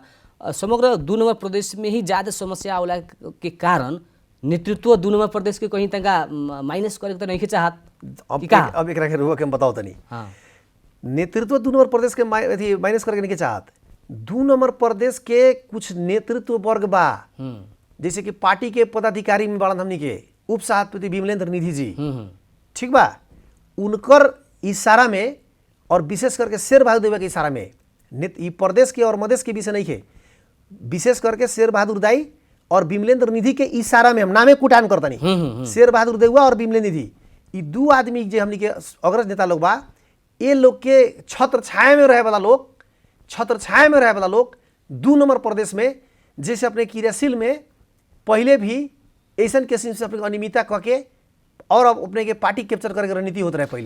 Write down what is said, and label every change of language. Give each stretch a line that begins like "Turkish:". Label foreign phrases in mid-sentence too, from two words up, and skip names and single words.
Bhojpuri: समग्र 2 नंबर प्रदेश में ही ज़्यादा समस्या होला के कारण नेतृत्व 2 नंबर प्रदेश के कहीं तक माइनस करे तो नहीं चाहत। अब एक रुआ के हम बताओ तनी। हाँ नेतृत्व 2 नंबर प्रदेश के माइनस करके नहीं चाहत। 2 नंबर प्रदेश के कुछ नेतृत्व वर्ग बा जैसे कि पार्टी के पदाधिकारी में बड़न हमनी के उप सभापति विमलेंद्र निधि जी, ठीक बा, उनकर इशारा में और विशेष करके शेरबहादुर देउवा के इशारा में ई प्रदेश के और मधेश के विषय नहीं है, विशेष करके शेरबहादुर दाई और विमलेंद्र निधि के इशारा में हम नामे कुटान करता नहीं। शेरबहादुर देउवा और विमलेंद्र निधि ई दू आदमी जे हमनी के अग्रज नेता लोग बा, ये लोग के छत्र छाया में रहे वाला लोग 2 नंबर प्रदेश में जैसे अपने क्रियाशील में पहले भी ऐसा किस्म से अपने अनियमितता कह के और अब अपने के पार्टी कैप्चर करे के रणनीति होत रहे पहले,